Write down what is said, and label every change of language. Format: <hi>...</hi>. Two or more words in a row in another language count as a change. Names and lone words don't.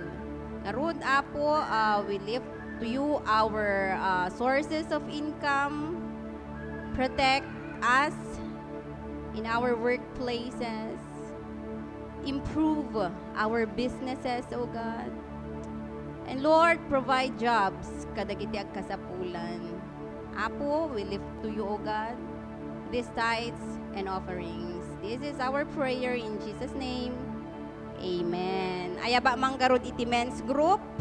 <ilo>Narud, Apo,</ilo> <en>we lift to you our sources of income. Protect us in our workplaces. Improve our businesses, O God. And Lord, provide jobs</en> <ilo>kadagiti agkasapulan. Apo,</ilo> <en>we lift to you, O God, these tithes and offerings. This is our prayer in Jesus' name. Amen.</en> <ilo>Ayaba manggarod iti</ilo> <en>men's group.</en>